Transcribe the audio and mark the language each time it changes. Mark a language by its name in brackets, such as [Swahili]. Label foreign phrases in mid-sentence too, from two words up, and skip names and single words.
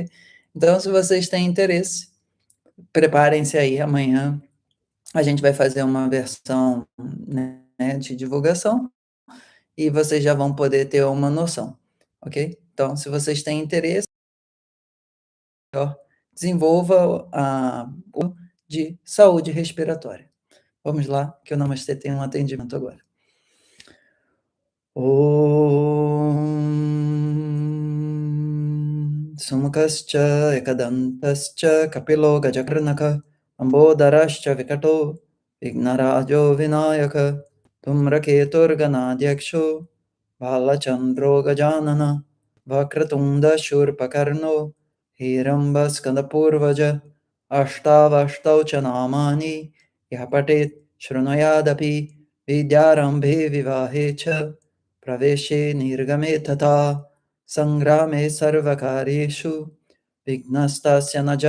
[Portuguese] Então, se vocês têm interesse, preparem-se aí, amanhã a gente vai fazer uma versão, né, de divulgação, e vocês já vão poder ter uma noção, ok? Então, se vocês têm interesse, desenvolva o de saúde respiratória. Vamos lá, que o Namastê tem um atendimento agora. [Sanskrit] Om Sumukascha Ekadantascha Kapilo Gajakarnaka Ambodarascha Vikato Vignarajo Vinayaka धूम्रकेतुर्गणाध्यक्षो भालचन्द्रो गजाननः वक्रतुण्डशूर्पकर्णो हिरम्बस्कन्दपूर्वज अष्टावष्टौ च नामानि यः पठेत् शृणुयादपि विद्यारम्भे विवाहे च प्रवेशे निर्गमे तथा सङ्ग्रामे सर्वकार्येषु विघ्नस्तस्य न जायते